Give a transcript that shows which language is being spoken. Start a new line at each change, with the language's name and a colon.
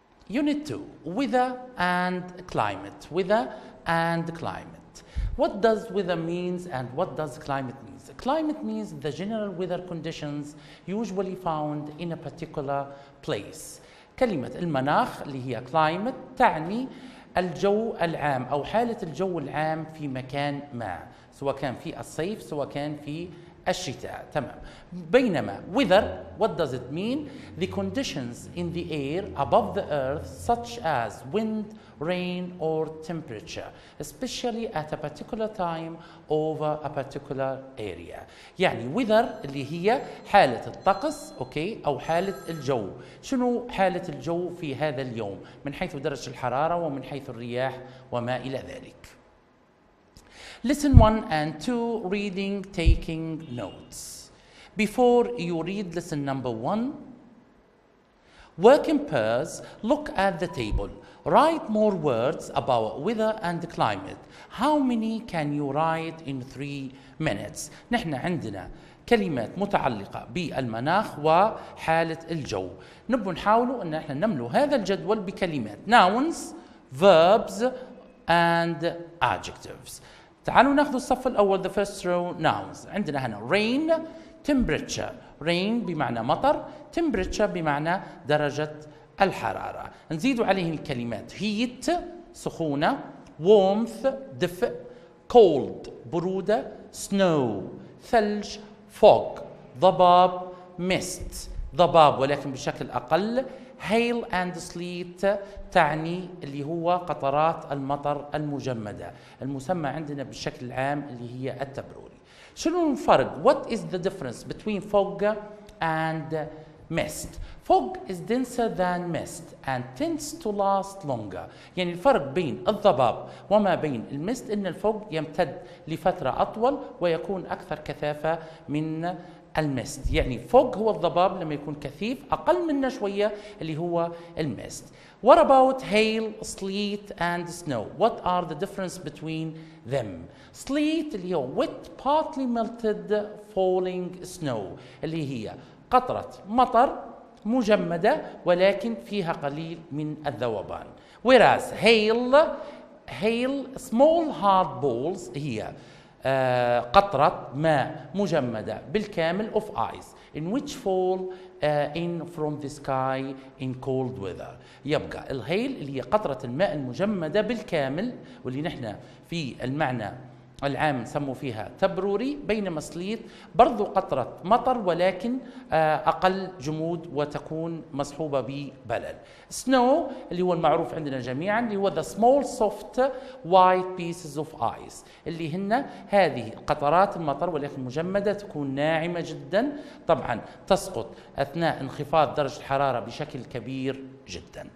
English: Unit 2, weather and climate. Weather and climate. What does weather means and what does climate means? Climate means the general weather conditions usually found in a particular place.
Arabic: كلمة المناخ اللي هي climate تعني الجو العام أو حالة الجو العام في مكان ما، سواء كان في الصيف سواء كان في الشتاء. تمام.
English: بينما weather, what does it mean? The conditions in the air above the earth such as wind, rain or temperature, especially at a particular time over a particular area.
Arabic: يعني weather اللي هي حالة الطقس اوكي او حالة الجو. شنو حالة الجو في هذا اليوم من حيث درجة الحرارة ومن حيث الرياح وما إلى ذلك.
English: Lesson 1 and 2, reading, taking notes. Before you read lesson number 1, work in pairs, look at the table. Write more words about weather and climate. How many can you write in 3 minutes?
Arabic: نحن عندنا كلمات متعلقة بالمناخ وحالة الجو. نبغى نحاولوا أن احنا نملو هذا الجدول بكلمات
English: nouns, verbs and adjectives.
Arabic: تعالوا ناخذ الصف الأول
English: the first row nouns.
Arabic: عندنا هنا rain, temperature. rain بمعنى مطر, temperature بمعنى درجة الحرارة. نزيد عليه الكلمات heat سخونة, warmth دفء, cold برودة, snow ثلج, fog ضباب, mist ضباب ولكن بشكل أقل, hail and sleet تعني اللي هو قطرات المطر المجمدة المسمى عندنا بالشكل العام اللي هي التبروري. شنو الفرق؟
English: What is the difference between fog and mist? Fog is denser than mist and tends to last longer.
Arabic: يعني الفرق بين الضباب وما بين المست إن الفوج يمتد لفترة أطول ويكون أكثر كثافة من المست. يعني فوق هو الضباب لما يكون كثيف أقل منه شوية اللي هو المست.
English: What about hail, sleet and snow? What are the difference between them?
Arabic: Sleet اللي هو
English: wet partly melted falling snow
Arabic: اللي هي قطرة مطر مجمدة ولكن فيها قليل من الذوبان.
English: Whereas hail small hard balls
Arabic: هي قطرة ماء مجمدة بالكامل
English: of ice in which fall in from the sky in cold weather.
Arabic: يبقى الهيل اللي هي قطرة الماء المجمدة بالكامل واللي نحن في المعنى العام نسموا فيها تبروري، بينما سليت برضو قطرة مطر ولكن أقل جمود وتكون مصحوبة ببلل. سنو اللي هو المعروف عندنا جميعا اللي هو
English: the small soft white pieces of ice
Arabic: اللي هن هذه قطرات المطر ولكن مجمدة تكون ناعمة جدا طبعا تسقط أثناء انخفاض درجة الحرارة بشكل كبير جدا.